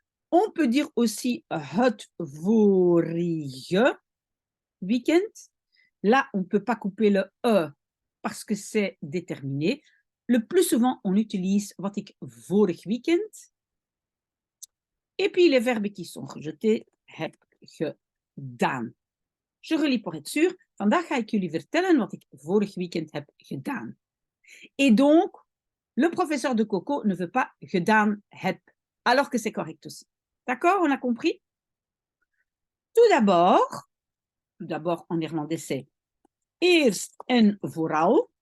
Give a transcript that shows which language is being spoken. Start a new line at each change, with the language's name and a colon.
French: On peut dire aussi
Dutch: het vorige weekend.
French: Là, on ne peut pas couper le E parce que c'est déterminé. Le plus souvent, on utilise
Dutch: wat ik vorig weekend.
French: Et puis les verbes qui sont rejetés,
Dutch: heb gedaan.
French: Je relis pour être sûr.
Dutch: Vandaag ga ik jullie vertellen wat ik vorig weekend heb gedaan.
French: Et donc, le professeur de Coco ne veut pas
Dutch: gedaan heb,
French: alors que c'est correct aussi. D'accord? On a compris? Tout d'abord, tout d'abord, en néerlandais, c'est
Dutch: eerst en vooral.